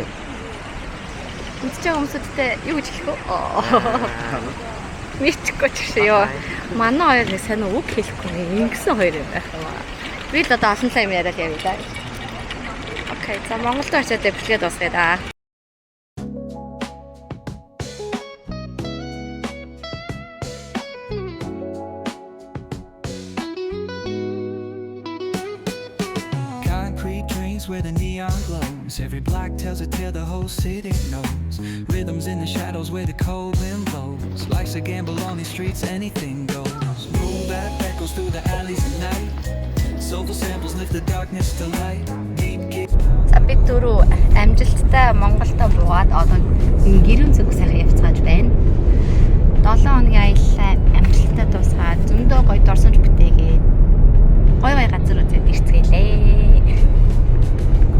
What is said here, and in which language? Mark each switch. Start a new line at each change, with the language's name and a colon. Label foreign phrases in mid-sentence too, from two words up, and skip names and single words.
Mongolian: Үдж байгаа хүмүүстэй юу гэж хэлэх вэ? Мэдчихгүй ч ёо. Манай хоёр сайн үг хэлэхгүй ингэсэн хоёр юм байх юм аа. Би л одоо олон юм яриад явъя да. Окей, за Монголд очиад бичлэгээ дуусгая да.
English: Concrete trains where the neon glows. Every block tells a tale the whole city knows. Rhythms in the shadows where the cold wind blows. Life's a gamble on these streets, anything goes. Moon that echoes through the alleys at night. Soulful samples lift the darkness to light.
Mongolian: За бид дөрөв амжилттай Монголдо буугаад одоо гэрүүн зүг сайхан явцгааж байна. 7 хоногийн аяллаа амжилттай дуусгаад зөндөө гоё дорсонж бүтээгээд гоё гоё газар үзээд ирцгээлээ.